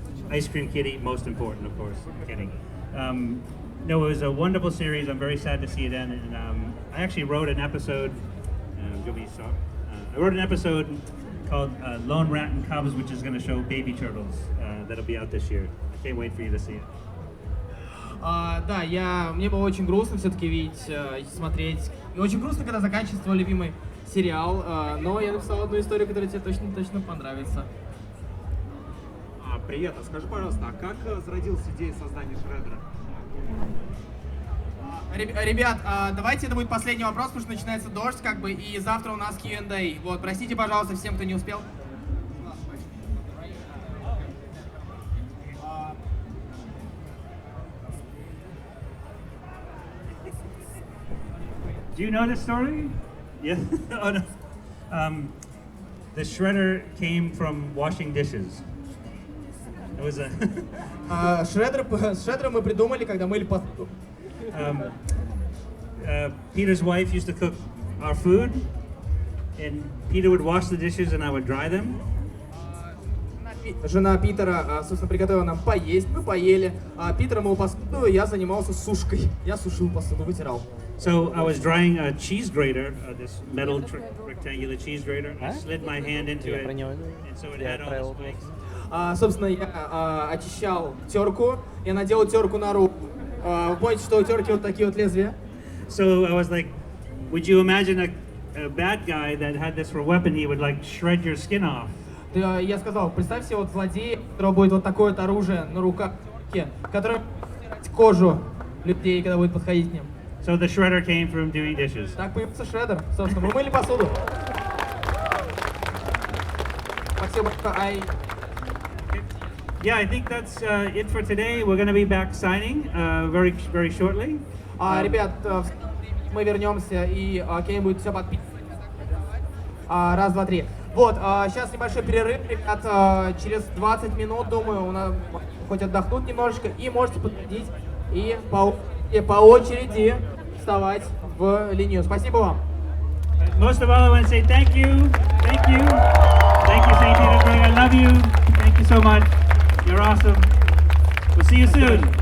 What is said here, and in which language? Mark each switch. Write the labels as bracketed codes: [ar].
[en] Ice Cream Kitty, most important, of course. Kidding. No, it was a wonderful series. I'm very sad to see it end. And I actually wrote an episode. I wrote an episode called Lone Rat and Cubs, which is going to show baby turtles. That'll be out this year. I can't wait for you to see it. [ru] Да, мне было очень грустно все-таки видеть, смотреть. И очень грустно, когда заканчивается твой любимый сериал, но я написал одну историю, которая тебе точно понравится. Привет, а скажи, пожалуйста, а как зародилась идея создания Шреддера? Ребят, давайте это будет последний вопрос, потому что начинается дождь, как бы, и завтра у нас Q&A. Вот, простите, пожалуйста, всем, кто не успел. [en] Do you know this story? Yeah. Oh, no. The shredder came from washing dishes. It was a. [ru] Шреддера мы придумали, когда мыли посуду. [en] Peter's wife used to cook our food, and Peter would wash the dishes, and I would dry them. [ru] Жена Питера, собственно, приготовила нам поесть, мы поели. Питер мыл посуду, я занимался сушкой. Я сушил посуду, вытирал. [en] So I was drying a cheese grater, this metal rectangular cheese grater. I slid my hand into it, and so it had all the spikes. [ru] Собственно, я очищал терку, я надел терку на руку. Вы помните, что у терки вот такие вот лезвия? [en] So I was like, would you imagine a bad guy that had this for a weapon? He would like shred your skin off. [ru] Я сказал, представь себе вот злодея, у которого будет вот такое вот оружие на руках, которое кожу людей, когда будет подходить к ним. [en] So the shredder came from doing dishes. [ru] Так появился шреддер. Собственно, мы мыли посуду. Спасибо большое. [en] Yeah, I think that's it for today. We're going to be back signing very shortly. [ru] Ребят, мы вернемся и Кевин будет все подписывать. Раз, два, три. Вот, сейчас небольшой перерыв, ребят. Через 20 минут, думаю, у нас хоть отдохнуть немножечко, и можете подходить и по очереди вставать в линию. Спасибо вам. [en] Most of all, I want to say thank you, thank you, thank you, St. Petersburg. I love you. Thank you so much. You're awesome. We'll see you soon.